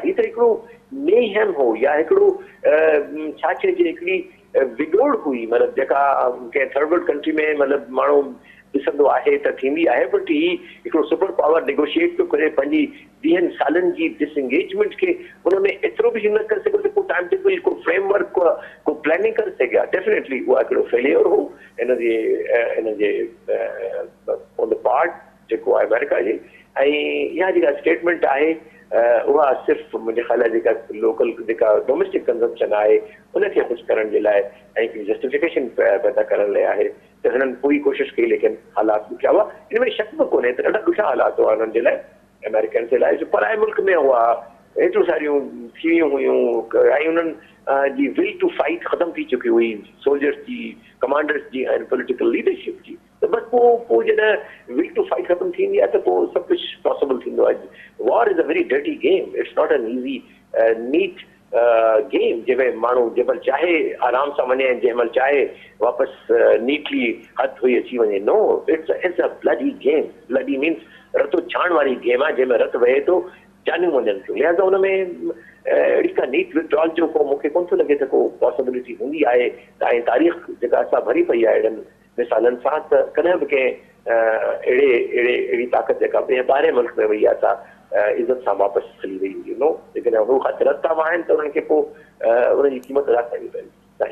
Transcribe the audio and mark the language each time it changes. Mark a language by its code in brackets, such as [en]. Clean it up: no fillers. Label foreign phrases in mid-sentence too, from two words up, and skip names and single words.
[sd] हीअ त हिकिड़ो मेहम हो या हिकिड़ो छा चइजे हिकिड़ी विगोड़ हुई, मतिलबु जेका कंहिं [en] third world country [sd] में मतिलबु माण्हू ॾिसंदो आहे त थींदी आहे, बट ही हिकिड़ो [en] super power negotiate [sd] पियो करे पंहिंजी 20 सालनि जी डिसएंगेजमेंट खे हुन में एतिरो बि न करे सघियो त को [en] time table, [sd] को फ्रेमवर्क, को प्लानिंग करे सघिया। डेफिनेटली उहा हिकिड़ो फेलियर हो हिनजे [en] on the part [sd] जेको आहे अमेरिका जी। ऐं इहा जेका स्टेटमेंट आहे उहा सिर्फ़ु मुंहिंजे ख़्याल आहे जेका लोकल जेका [en] domestic consumption [sd] आहे उनखे ख़ुशि करण जे लाइ ऐं हिकिड़ी जस्टिफिकेशन पैदा करण लाइ आहे त हिननि पूरी कोशिशि कई, लेकिन हालात ॾुखिया हुआ। हिन में शक बि कोन्हे त ॾाढा ॾुखिया हालात हुआ हुननि जे लाइ, अमेरिकन जे लाइ, जो पराए मुल्क में हुआ, एतिरियूं सारियूं थी हुयूं ऐं हुननि जी [en] will to fight [sd] ख़तम थी चुकी हुई, सोल्जर्स जी, कमांडर्स जी ऐं [en] political leadership [sd] जी। त बसि पोइ जॾहिं [en] will to fight [sd] ख़तम थींदी आहे त पोइ सभु कुझु पॉसिबल थींदो आहे। [en] war is a very dirty game, it's not an easy neat game [sd] जंहिंमें माण्हू जंहिंमहिल चाहे आराम सां वञे ऐं जंहिंमहिल चाहे वापसि नीटली हथ हुई अची वञे। [en] no, it's a bloody game. bloody means [sd] रतो छाण वारी गेम आहे जंहिंमें रत वहे थो, जानियूं वञनि थियूं। लिहाज़ा हुन में अहिड़ी का [en] neat withdrawal [sd] जो को मूंखे कोन थो लॻे त को पॉसिबिलिटी हूंदी आहे। ऐं तारीख़ जेका असां भरी पई आहे अहिड़नि मिसालनि सां, त कॾहिं बि कंहिं अहिड़ी ताक़त जेका ॿाहिरि मुल्क में वई आहे सा इज़त सां वापसि हली वई हुई। नो, लेकिन हू रस्ता आहिनि त उन्हनि खे पोइ उनजी क़ीमत अदा करणी पवंदी।